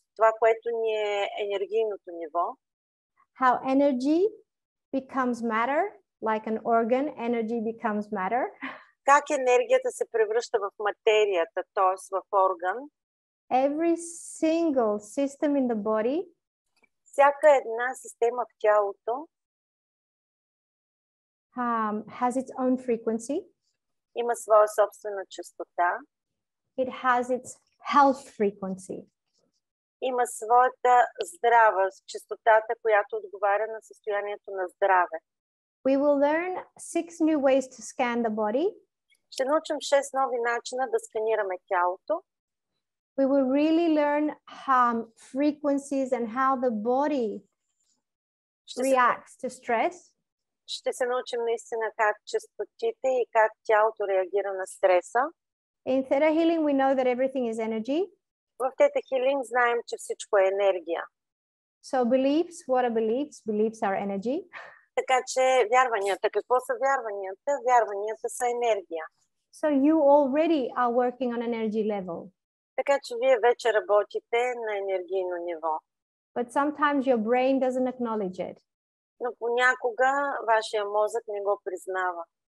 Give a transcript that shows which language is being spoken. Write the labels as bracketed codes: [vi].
[bg] това, което ни е енергийното ниво. [en] How energy becomes matter, like an organ, energy becomes matter. [bg] Как енергията се превръща в материята, т.е. в орган. [en] Every single system in the body, [bg] всяка една система в тялото, [en] has its own frequency. [bg] Има своя собствена честота. [en] It has its health frequency. [bg] Има своята здрава честотата, която отговаря на състоянието на здраве. [en] We will learn 6 new ways to scan the body. [bg] Ще научим 6 нови начина да сканираме тялото. [en] We will really learn frequencies and how the body reacts to stress. [bg] Ще се научим наистина как честотите и как тялото реагира на стреса. [en] In Theta Healing we know that everything is energy. [bg] В Тета Хилинг знаем, че всичко е енергия. [en] So beliefs, what are beliefs? Beliefs are energy. [bg] Така че вярванията, какво са вярванията? Вярванията са енергия. [en] So you already are working on an energy level. [bg] Така че вие вече работите на енергийно ниво. [en] But sometimes your brain doesn't acknowledge it. [bg] Но понякога вашия мозък не го признава.